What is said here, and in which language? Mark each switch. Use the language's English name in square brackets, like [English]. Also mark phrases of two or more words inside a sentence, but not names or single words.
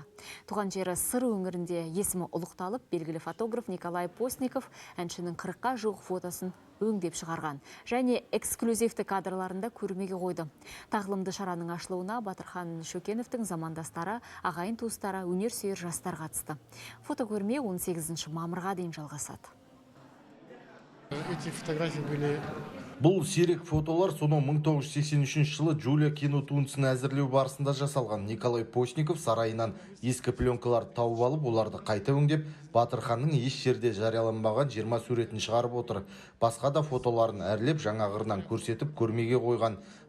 [Kazakh] Туған жері Сыр өңірінде есімі ұлықталып, белгілі фотограф Николай Постников әншінің 40-қа жуық фотосын өңдеп шығарған және эксклюзивті кадрларында көрмеге қойды. Тағылымды шараның ашылуына Батырхан Шөкеновтың замандастары, ағайын туыстары, өнер сүйер жастар қатысты. Фотокөрме 18 мамырға дейін жалғасады. [Russian] Эти фотографии были... [Kazakh] Бұл сирек фотолар соның 1983 жылы Джулия кинотуындысын әзірлеу барысында жасалған. Николай Постников сарайынан ескі пленкаларды тауып алып, оларды қайта өңдеп, Батырханның еш жерде жарияланбаған 20 суретін шығарып отыр. Басқа да фотоларын әрлеп, жаңа қырынан көрсетіп, көрмеге қойған.